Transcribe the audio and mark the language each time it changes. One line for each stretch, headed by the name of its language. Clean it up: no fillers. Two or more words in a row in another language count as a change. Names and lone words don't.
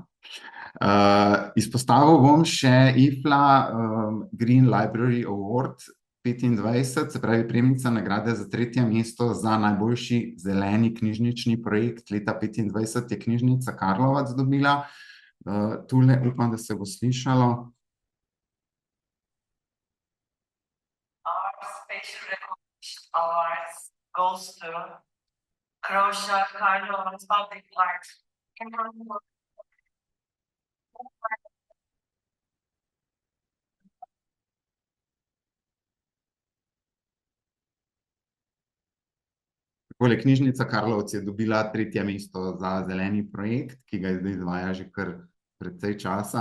Slovenian: Izpostavil bom še IFLA Green Library Award 25, se pravi prejemnica nagrade za 3. mesto za najboljši zeleni knjižnični projekt leta 2025 je knjižnica Karlovac dobila. Tule upam, da se bo slišalo.
English: Our special recognition awards goes to Croatia Karlovac Public Library.
Slovenian: Knjižnica Karlovci je dobila 3. mesto za zeleni projekt, ki ga zdaj izvaja že kar precej časa.